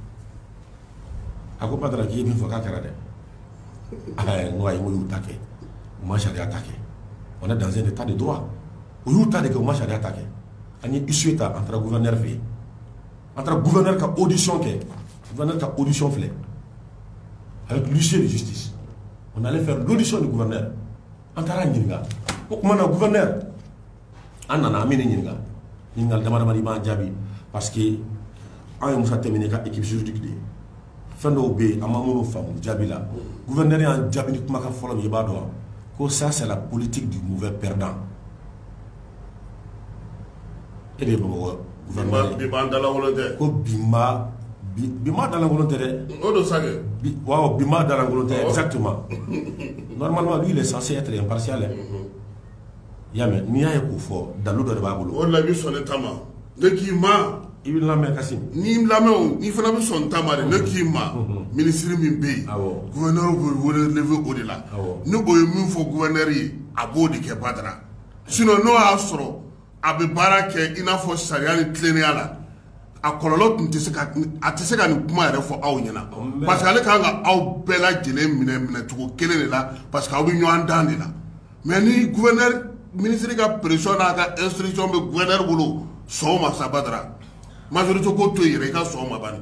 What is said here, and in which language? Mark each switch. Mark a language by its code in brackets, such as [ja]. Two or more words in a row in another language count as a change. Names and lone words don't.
[bm] a ko Badara k'i ye min fɔ k'a kɛra dɛ n ko ayi n ko y'u ta kɛ u ma sariya ta kɛ [fr] on est dans un état de droit [bm] u y'u ta de kɛ u ma sariya ta kɛ an ye issue ta an taara gouverneur fɛ yen an taara gouverneur ka audition kɛ gouverneur ka audition filɛ [fr] avec l'huissier de justice on allait faire l'audition du gouverneur [bm] an taara ɲininka o tuma na gouverneur an nana an bɛ ne ɲininka ɲininkali dama dama i b'an jaabi parce que an ye Musa Tɛmɛne ka [fr] équipe juridique [bm] de ye fɛn dɔw bɛ yen an ma minnu faamu jaabi la gouverneur y'an jaabi ni kumakan fɔlɔ min i b'a dɔn ko [fr] ça c'est la politique du mauvais perdant [bm] e de ye Bamakɔ gouverneur bi b'an dalakolon tɛ ko bi ma dalakolon tɛ dɛ o don sake waaw bi ma dalakolon tɛ [fr] exactement normalement lui il est censé être impartial [bm] y'a mɛn n'i y'a ye k'o fɔ dalu dɔ de b'a bolo o de la i bɛ sɔn ne ta ma ne k'i ma i bɛ lamɛn Kasim n'i lamɛn n'i fana bɛ sɔn ta ma de ne k'i ma minisiri min bɛ yen gouverneur bɛ wele lever o de la ni o ye min fɔ gouverneur ye a b'o de kɛ Badara sinon n'o y'a sɔrɔ a bɛ baara kɛ i n'a fɔ sariya ni tilennenya la a kɔlɔlɔ tun tɛ se ka nin kuma yɛrɛ fɔ aw ɲɛna [fr] parce que [bm] ale kan ka aw bɛɛ lajɛlen minɛ cogo kelen de la [fr] parce que [bm] aw bɛ ɲɔgɔn dan de la mais ni [fr] gouverneur ministre [bm] ka pression n'a ka instruction bɛ gouverneur bolo sɔn ma sa Badara majorité ko to yɛrɛ i ka sɔn ma bani